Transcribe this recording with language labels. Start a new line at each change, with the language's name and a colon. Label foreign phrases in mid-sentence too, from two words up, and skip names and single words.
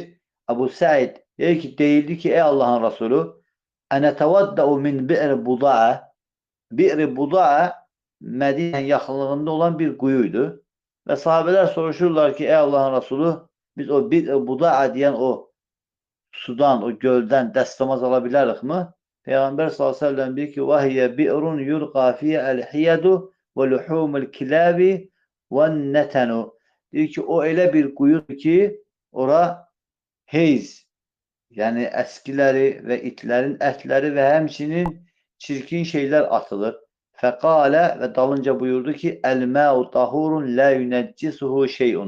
Azerbaijani: Əbu Səid deyir ki, deyildi ki, ey Allahın Rasulü,
Arabic: أنتوضأ من بئر بضاعة.
Azerbaijani: Bi'r buda'a Mədinənin yaxınlığında olan bir quyuydu. Və sahabələr soruşurlar ki, ey Allahın Rasulü, biz o bi'r buda'a deyən o sudan, o göldən dəstəmaz ala bilərikmi? Peyğəmbər s.ə.v deyir ki,
Arabic: وَهِيَ بِئْرٌ يُلْقَى فِيهَا الْحِيَدُ وَلُحُومُ الْكِلَابِ وَالنَّتَنُ.
Azerbaijani: Deyir ki, o elə bir quyudur ki, ora heyz, yəni əskiləri və itlərin ətləri və həmçinin çirkin şeylər atılır. Fəqalə və dalınca buyurdu ki,
Arabic: الماء طهور لا ينجسه شيء.